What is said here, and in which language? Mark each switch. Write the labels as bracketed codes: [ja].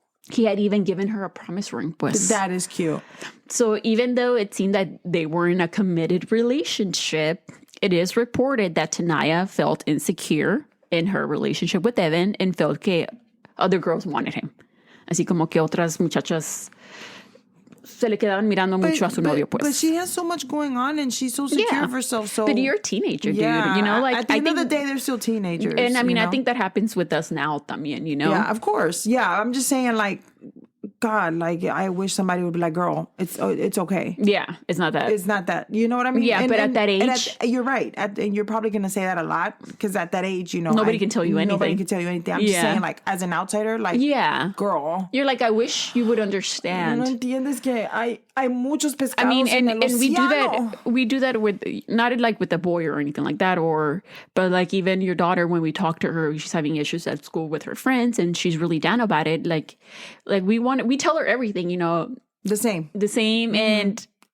[en] He had even given her a promise ring. [es] Pues. [en] That is cute. So even though it seemed that they were in a committed relationship, it is reported that Tanaya felt insecure in her relationship with Evan and felt [es] que [en] other girls wanted him. [es] Así como que otras muchachas se le quedaban mirando mucho a su novio, pues. [en] But she has so much going on, and she's so secure of herself. So, but you're a teenager, dude. You know, like at the end of the day, they're still teenagers. And I mean, I think that happens with us now, [es] también. [en] You know. Yeah, of course. Yeah, I'm just saying, like, God, like, I wish somebody would be like, girl, it's okay. Yeah, it's not that. It's not that. You know what I mean? Yeah, but at that age... you're right. And you're probably going to say that a lot, because at that age, you know... Nobody can tell you anything. Nobody can tell you anything. I'm just saying, like, as an outsider, like, girl. You're like, I wish you would understand. [es] No entiendes que hay muchos pescados. [en] I mean, and we do that with, not like with a boy or anything like that, but like even your daughter, when we talk to her, she's having issues at school with her friends, and she's really down about it. Like we tell her everything, you know. The same. And